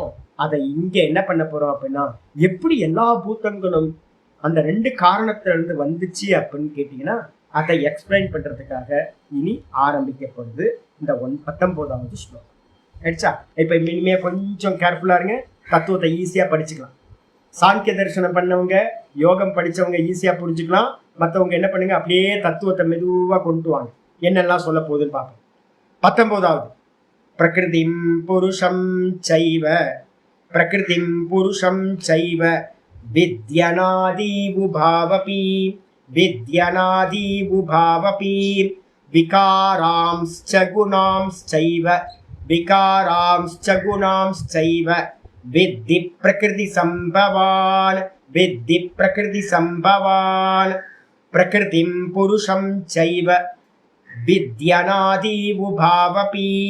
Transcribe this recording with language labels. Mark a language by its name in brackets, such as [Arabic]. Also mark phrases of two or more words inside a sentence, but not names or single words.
[Tamil] அதை இங்க என்ன பண்ண போறோம் அப்படின்னா எப்படி எல்லா பூத்தங்களும் அந்த 2 காரணத்துல இருந்து வந்துச்சு அப்படின்னு கேட்டீங்கன்னா அதை எக்ஸ்பிளைன் பண்றதுக்காக இனி ஆரம்பிக்கப்படுது இந்த 19வது ஸ்லோகம். ஆயிடுச்சா? இப்ப இனிமே கொஞ்சம் கேர்ஃபுல்லா இருங்க. தத்துவத்தை ஈஸியா படிச்சுக்கலாம். சாங்கிய தரிசனம் பண்ணவங்க, யோகம் படிச்சவங்க ஈஸியா புரிஞ்சுக்கலாம். மற்றவங்க என்ன பண்ணுங்க, அப்படியே தத்துவத்தை மெதுவா கொண்டு வாங்க. என்னெல்லாம் சொல்ல போகுதுன்னு பார்ப்போம். [Sanskrit] 19வது प्रकृतिम् पुरुषम् चैव प्रकृतिम् पुरुषम् चैव विद्यनादीवुभावपि विद्यनादीवुभावपि विकारांश्च गुणांश्चैव विकारांश्च गुणांश्चैव विद्धि प्रकृति सम्भवान् विद्धि प्रकृति सम्भवान् प्रकृतिम् पुरुषम् चैव विद्यनादीवुभावपि